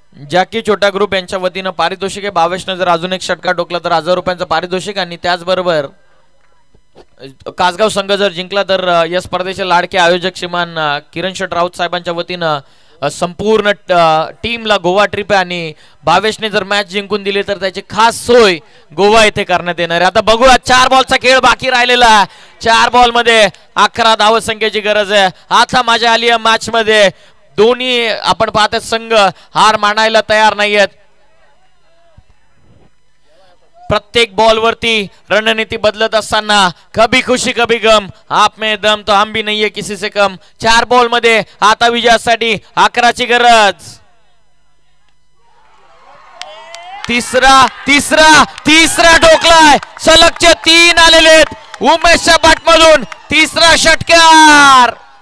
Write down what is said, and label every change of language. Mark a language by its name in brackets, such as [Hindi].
[Marathi] Jackie छोटा group यांच्या वतीनं पारितोषिक आहे. भावेशनं जर अजून एक षटकार ठोकला तर 1000 रुपयांचं पारितोषिक आणि त्याचबरोबर कासगाव संघ जर जिंकला तर या स्पर्धेचे लाडके आयोजक श्रीमान किरण शेट राऊत साहेबांच्या वतीनं संपूर्ण टीमला गोवा ट्रिप आहे आणि भावेशने जर मॅच जिंकून दिली तर त्याची खास सोय गोवा येथे करण्यात येणार आहे. आता बघूया 4 बॉलचा खेळ बाकी राहिलेला. 4 बॉल मध्ये 11 धावसंख्येची गरज आहे. आता मजा आली या मॅच मध्ये. दोन्ही आपण पाहतात संघ हार मानायला तयार नाहीयेत. प्रत्येक बॉल वरती रणनीती बदलत असताना [Hindi] कभी खुशी कभी गम, आप में दम तो हम भी नहीं है किसी से कम. [Marathi] 4 बॉल मध्ये आता विजयासाठी 11ची गरज. तिसरा ठोकलाय. सलगचे 3 आलेले उमेशच्या बॅटमधून. 3रा षटकार.